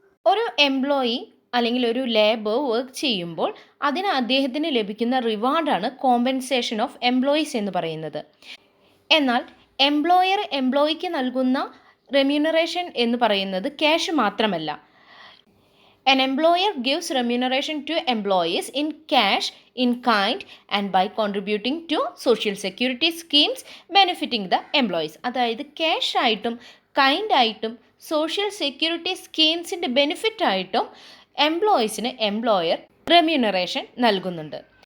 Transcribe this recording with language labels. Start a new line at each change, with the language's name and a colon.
Malayalam: ഒരു എംപ്ലോയി അല്ലെങ്കിൽ ഒരു ലേബർ വർക്ക് ചെയ്യുമ്പോൾ അതിന് അദ്ദേഹത്തിന് ലഭിക്കുന്ന റിവാർഡാണ് കോമ്പൻസേഷൻ ഓഫ് എംപ്ലോയീസ് എന്ന് പറയുന്നത്. എന്നാൽ എംപ്ലോയർ എംപ്ലോയിക്ക് നൽകുന്ന റെമ്യൂണറേഷൻ എന്ന് പറയുന്നത് ക്യാഷ് മാത്രമല്ല.
English: An employer gives remuneration to employees in cash, in kind and by contributing to social security schemes benefiting the employees.
Malayalam: അതായത് ക്യാഷ് ആയിട്ടും കൈൻഡ് ആയിട്ടും സോഷ്യൽ സെക്യൂരിറ്റി സ്കീംസിൻ്റെ ബെനിഫിറ്റ് ആയിട്ടും എംപ്ലോയീസിന് എംപ്ലോയർ റെമ്യൂണറേഷൻ നൽകുന്നുണ്ട്.